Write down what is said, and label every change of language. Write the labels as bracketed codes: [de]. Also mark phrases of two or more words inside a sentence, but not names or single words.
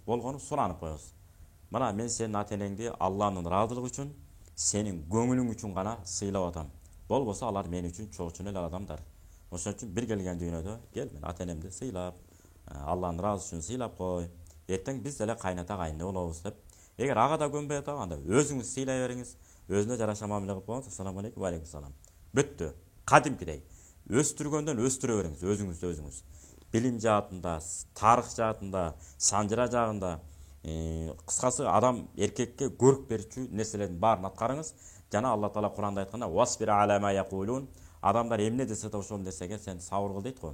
[ky] Болгону суранып коюңуз. Мына мен сенин ата энеңди Алланын ыраазылыгы үчүн, сенин көңүлүң үчүн гана сыйлап атам. Болбосо алар мен үчүн чоочун эле адамдар. Ошон үчүн бир келген дүйнөдө кел мен ата энемди сыйлап, Алланын ыраазы үчүн сыйлап кой. Эртең биз деле кайната кайны болобуз деп. Эгер ага да көнбөй атат, анда өзүңүз сыйлай бериңиз. Өзүнө жараша мамиле кылып коюңуз. [ar] السلام عليكم، وعليكم السلام. [ky] Бүттү. Кадимкидей. Өстүргөндөн өстүрө бериңиз өзүңүздү өзүңүз. билим жаатында, тарых жаатында, санжыра жагында, кыскасы адам эркекке көрк берүүчү нерселердин баарын аткарыңыз. Жана Алла Таала Куранда айтканда: [ar] "واصبر على ما يقولون", [ky] адамдар эмне десе да ошол нерсеге сен сабыр кыл дейт го.